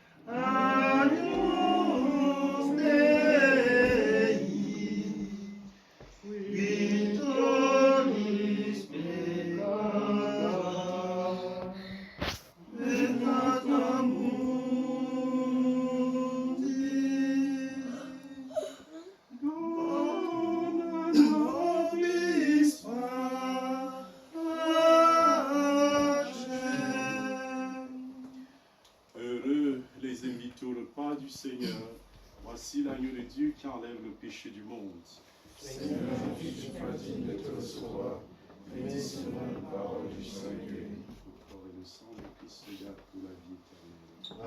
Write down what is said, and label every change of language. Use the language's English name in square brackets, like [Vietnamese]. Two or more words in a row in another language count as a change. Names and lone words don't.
[Latin] Agnus Dei, qui tollis peccata, peccata mundi, dona nobis pacem. [French] Heureux les invités au repas du Seigneur. Voici l'agneau de Dieu qui enlève le péché du monde. Seigneur, je ne suis pas digne de te recevoir, Médite sur la parole du Saint-Dieu. Le corps et le sang de Christ le garde pour la vie éternelle.